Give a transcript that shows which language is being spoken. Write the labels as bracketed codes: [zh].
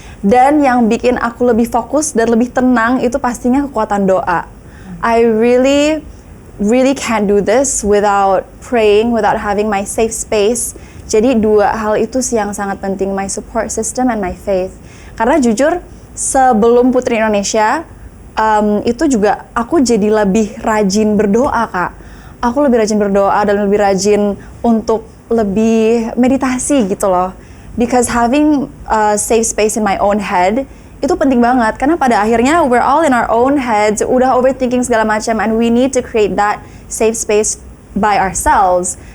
[id] Dan yang bikin aku lebih fokus dan lebih tenang itu pastinya kekuatan doa. [en] I really can't do this without praying, without having my safe space. [id] Jadi dua hal itu sih yang sangat penting, [en] my support system and my faith. [id] Karena jujur sebelum Putri Indonesia itu juga aku jadi lebih rajin berdoa Kak. Aku lebih rajin berdoa dan lebih rajin untuk lebih meditasi gitu loh. [en] Because having a safe space in my own head [id] itu penting banget, karena pada akhirnya [en] we're all in our own heads, [id] udah [en] overthinking [id] segala macam, [en] and we need to create that safe space by ourselves.